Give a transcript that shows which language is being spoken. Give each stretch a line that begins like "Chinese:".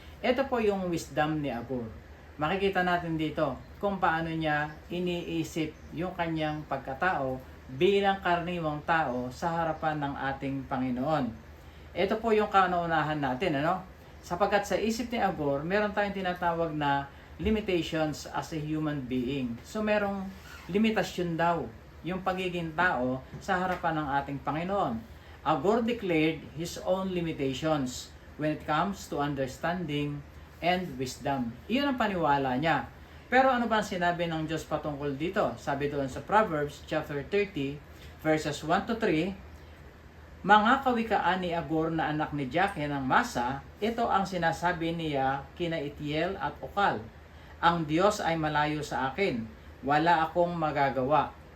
Filipino: Ito po yung wisdom ni Agur. Makikita natin dito kung paano niya iniisip yung kanyang pagkatao bilang karaniwang tao sa harapan ng ating Panginoon. Ito po yung kauna-unahan natin, ano? Sapagkat sa isip ni Agur, meron tayong tinatawag na
English: limitations as a human being.
Filipino: So merong limitasyon daw yung pagiging tao sa harapan ng ating Panginoon.
English: Agur declared his own limitations when it comes to understanding and wisdom.
Filipino: Iyon ang paniwala niya. Pero ano ba ang sinabi ng Diyos patungkol dito? Sabi doon sa Proverbs chapter 30 verses 1 to 3, mga kawikaan ni Agur na anak ni Jake ng Masa, ito ang sinasabi niya kina Itiel at Ukal. Ang Diyos ay malayo sa akin, wala akong magagawa.